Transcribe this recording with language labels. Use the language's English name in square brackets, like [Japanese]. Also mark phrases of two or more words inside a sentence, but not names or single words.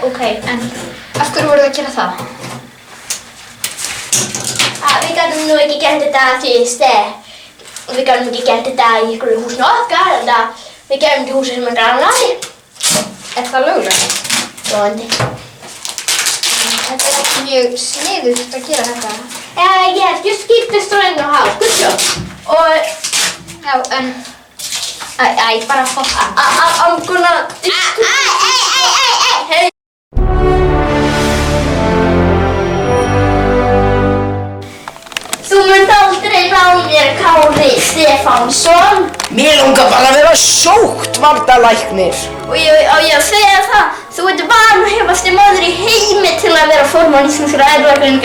[Icelandic] Ok, en af hverju voruð þið að gera það? Við gætum nú ekki gert þetta fyrst. Við gætum ekki gert þetta í einhverju húsinu okkar, en við gerum þetta í húsi sem er grannaði. Er það löglegt? Lóðandi. Þetta er ekki mjög sniðugt að gera þetta. [English] Yes, just keep this drawing in the house. Good job. [Icelandic] Og, já, en... bara fokk. [English] I'm gonna... Hey! [Icelandic] Þú munt aldrei ná mér, Kári Stefánsson. Mér langar bara að vera sóttvarnalæknir. Og ég að segja það, þú ert vanhæfasti maður í heimi til að vera formann íslenskra erfðagreiningar.